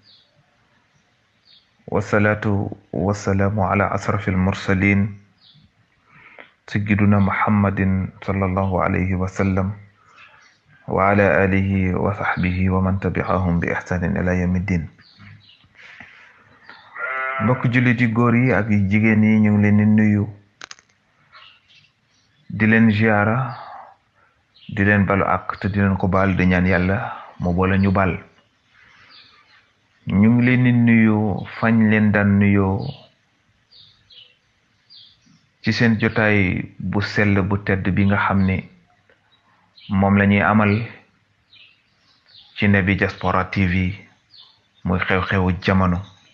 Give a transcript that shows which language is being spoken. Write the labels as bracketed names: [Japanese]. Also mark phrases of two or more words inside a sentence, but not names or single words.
[Arabic] والصلاة والسلام على أشرف المرسلين سيدنا محمد صلى الله عليه وسلم وعلى آله وصحبه ومن تبعهم بإحسان إلى يوم الدين. [Wolof] mbokk jullit yi góor yi ak jigéen yi ñu ngi leen di nuyu di leen ziara di leen balu ak te di leen ko baal di ñaan yàlla moo boole ñu baal. ñu ngi leen di nuyu fañ leen daan nuyoo ci seen jotaay bu sell bu tedd bi nga xam ne moom la ñuy amal ci Naby Diaspora TV muy xew-xewu jamono